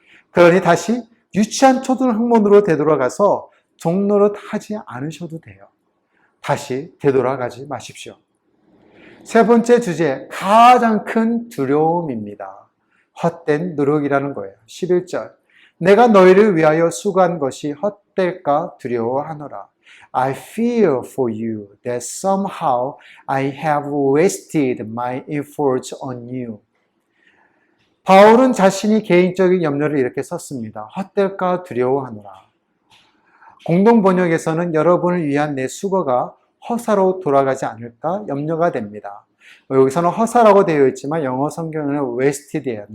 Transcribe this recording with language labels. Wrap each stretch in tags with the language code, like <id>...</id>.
<ko>그러니 다시 유치한 초등학문으로 되돌아가서 종노릇 하지 않으셔도 돼요. 다시 되돌아가지 마십시오. 세 번째 주제, 가장 큰 두려움입니다. 헛된 노력이라는 거예요. 11절, 내가 너희를 위하여 수고한 것이 헛될까 두려워하노라.</ko> <en>I fear for you that somehow I have wasted my efforts on you.</en> <ko>바울은 자신이 개인적인 염려를 이렇게 썼습니다. 헛될까 두려워하노라. 공동 번역에서는 여러분을 위한 내 수고가 허사로 돌아가지 않을까 염려가 됩니다. 여기서는 허사라고 되어 있지만 영어 성경에는 wasted이에요.</ko>